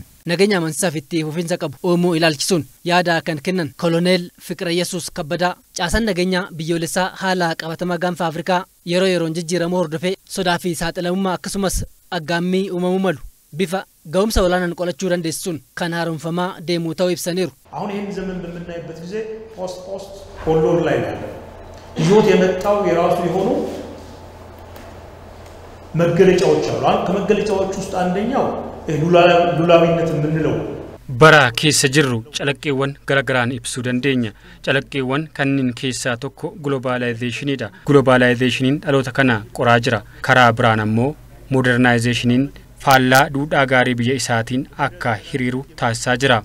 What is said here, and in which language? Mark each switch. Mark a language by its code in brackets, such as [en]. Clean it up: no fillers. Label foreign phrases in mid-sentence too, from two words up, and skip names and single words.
[om] Nageenya amansiisaa fi itti fufiinsa qabu uumuu ilaalchisuun yaada kan kennan Koloneel Fiqira Yesuus Kabbadaa caasaan nageenyaa biyyoolessaa haala qabatamaa gaanfa Afrikaa yeroo yeroon jijjiiramuu hordofee sodaa fi saaxilamummaa akkasumas aggaammii uumamuu malu bifa ga'umsa olaanaan qolachuu dandeessisuun kan haaromfamaa deemuu ta'uu ibsaniiru. [am] አሁን ይህን ዘመን በምናይበት ጊዜ ፖስት ሆሎር ላይ ነው ይዞት የመጣው የራሱ የሆኑ መገለጫዎች አሉ። ከመገለጫዎች ውስጥ አንደኛው ሉላዊነት የምንለው [om] bara keessa jirru calaqqeewwan garagaraan ibsuu dandeenya. Calaqqeewwan kanneen keessaa tokko globalizationidha. Globalizationin dhaloota kana qoraa jira. Karaa biraan ammoo modernizationin faallaa duudhaa gaarii biyya isaatiin akka hiriiru taasisaa jira.